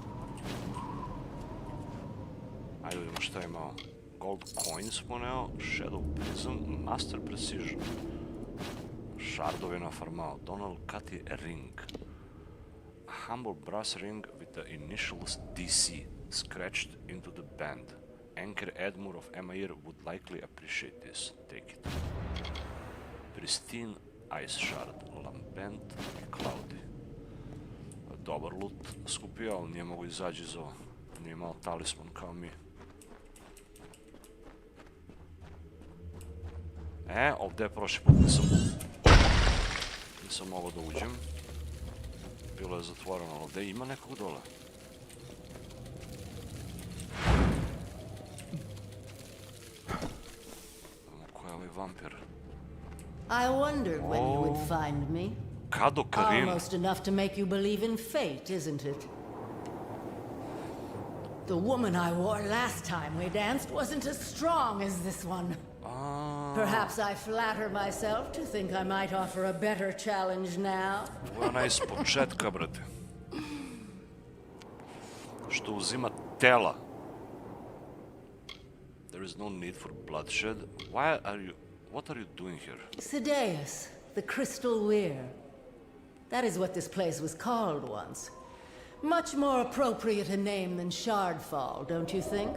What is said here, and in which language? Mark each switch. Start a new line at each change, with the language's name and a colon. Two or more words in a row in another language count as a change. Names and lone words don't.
Serbian: Ajde vidimo šta je imao.
English: Gold coins
Serbian: poneo, Shadow Prism, Master Precision. Shardove nafarmao, Donald Cutty ring.
English: A humble brass ring with the initials DC scratched into the band. Anchor Edmure of Amalur would likely appreciate this. Take it.
Serbian: Pristine Ice Shard, Lambent i Cloudy. Dobar loot skupio, ali nije mogu izaći iz ovo. Nije imao talisman kao mi. Ovdje je prošli put nisam mogao da uđem. Bilo je zatvoreno, ali ovdje ima nekog dole. Ko je ovaj vampir?
English: I wondered when you would find me. Kado Karin. Almost enough to make you believe in fate, isn't it? The woman I wore last time we danced wasn't as strong as this one. Perhaps I flatter myself to think I might offer a better challenge now.
Serbian: Ovo je ona iz početka, brate. Što uzima tela.
English: There is no need for bloodshed. What are you doing here? Sideus, the Crystal Weir. That is what this place was called once. Much more appropriate a name than Shardfall, don't you think?